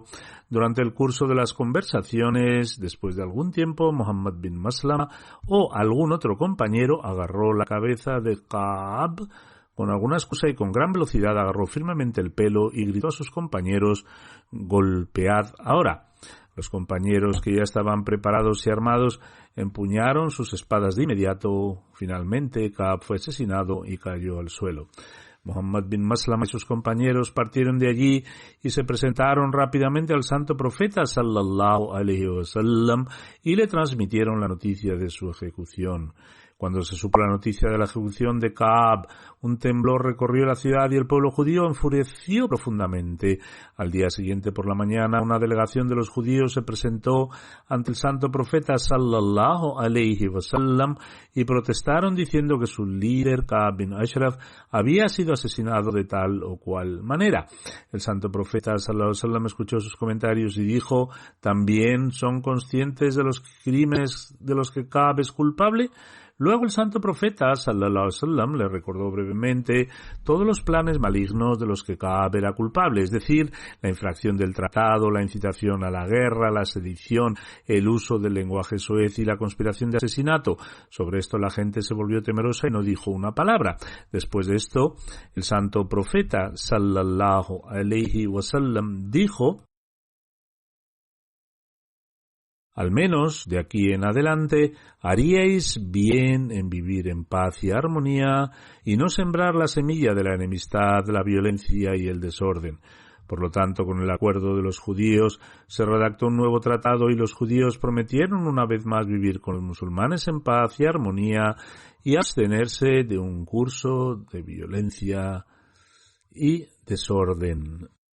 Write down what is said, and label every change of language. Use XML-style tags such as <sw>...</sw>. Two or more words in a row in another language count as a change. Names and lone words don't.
<es>Durante el curso de las conversaciones, después de algún tiempo, Muhammad bin Maslama o algún otro compañero agarró la cabeza de Ka'b con alguna excusa y con gran velocidad agarró firmemente el pelo y gritó a sus compañeros: golpead ahora. Los compañeros, que ya estaban preparados y armados, empuñaron sus espadas de inmediato. Finalmente, Ka'b fue asesinado y cayó al suelo. Muhammad bin Maslama y sus compañeros partieron de allí y se presentaron rápidamente al santo profeta</es> <ar>صلى الله عليه وسلم</ar> <es>y le transmitieron la noticia de su ejecución. Cuando se supo la noticia de la ejecución de Ka'b, un temblor recorrió la ciudad y el pueblo judío enfureció profundamente. Al día siguiente por la mañana, una delegación de los judíos se presentó ante el santo profeta</es> <ar>صلى الله عليه وسلم</ar> <es>y protestaron diciendo que su líder, Ka'b bin Ashraf, había sido asesinado de tal o cual manera. El santo profeta</es> <ar>صلى الله عليه وسلم</ar> <es>escuchó sus comentarios y dijo: ¿también son conscientes de los crímenes de los que Ka'b es culpable? Luego el santo profeta</es> <ar>صلى الله عليه وسلم</ar> <es>le recordó brevemente todos los planes malignos de los que Ka'b era culpable, es decir, la infracción del tratado, la incitación a la guerra, la sedición, el uso del lenguaje soez y la conspiración de asesinato. Sobre esto la gente se volvió temerosa y no dijo una palabra. Después de esto, el santo profeta</es> <ar>صلى الله عليه وسلم</ar> <es>dijo: al menos de aquí en adelante haríais bien en vivir en paz y armonía y no sembrar la semilla de la enemistad, la violencia y el desorden. Por lo tanto, con el acuerdo de los judíos, se redactó un nuevo tratado y los judíos prometieron una vez más vivir con los musulmanes en paz y armonía y abstenerse de un curso de violencia y desorden.</es>